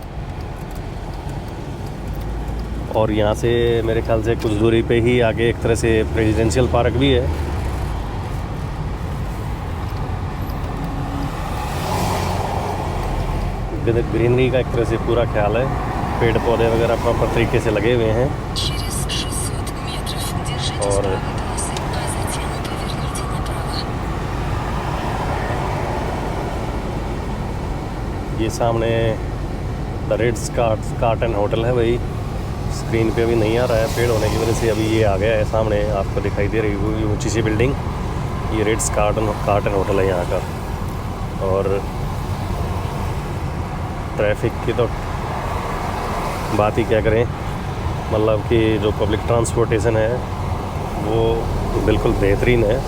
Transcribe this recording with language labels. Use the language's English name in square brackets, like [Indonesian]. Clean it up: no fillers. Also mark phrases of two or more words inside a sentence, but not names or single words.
[Hindi] और यहाँ से मेरे ख्याल से कुछ दूरी पे ही आगे एक तरह से [English] presidential park [Hindi] भी है। ग्रीनरी का एक तरह से पूरा ख्याल है, पेड़ पौधे वगैरह प्रॉपर तरीके से लगे हुए हैं। [Russian] Через 600 метров [Hindi] और [Russian] правой полосы, а затем поверните направо. [Hindi] ये सामने द रिट्स कार्टन होटल है भाई। स्क्रीन पे अभी नहीं आ रहा है, पेड़ होने की वजह से अभी ये आ गया है सामने, आपको दिखाई दे रही है ऊंची सी बिल्डिंग। ये रिट्स कार्टन होटल है यहाँ का। और ट्रैफिक की तो बात ही क्या करें, मतलब कि जो [English] public transportation [Hindi] है वो बिल्कुल बेहतरीन है।